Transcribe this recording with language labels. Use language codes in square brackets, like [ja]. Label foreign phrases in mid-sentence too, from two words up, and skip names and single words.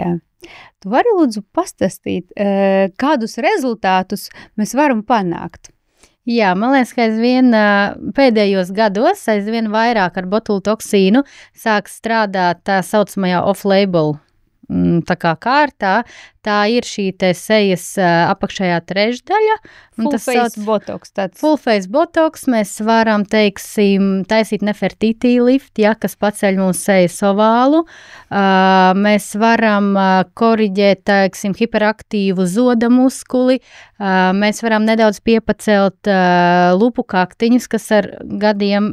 [lv] Tu vari lūdzu pastāstīt, kādus rezultātus mēs varam panākt? Jā, man liekas, ka aizvien pēdējos gados aizvien vairāk ar botulotoksīnu sāk strādāt tā saucamajā off-label tā kā kārtā, tā ir šī te sejas apakšējā trešdaļa. [en] Full face botoks. Full face botoks. [lv] Mēs varam, teiksim, taisīt Nefertiti lift, ja, kas paceļ mūsu sejas ovālu. Mēs varam koriģēt, teiksim, hiperaktīvu zoda muskuli. Mēs varam nedaudz piepacelt lupu kaktiņus, kas ar gadiem...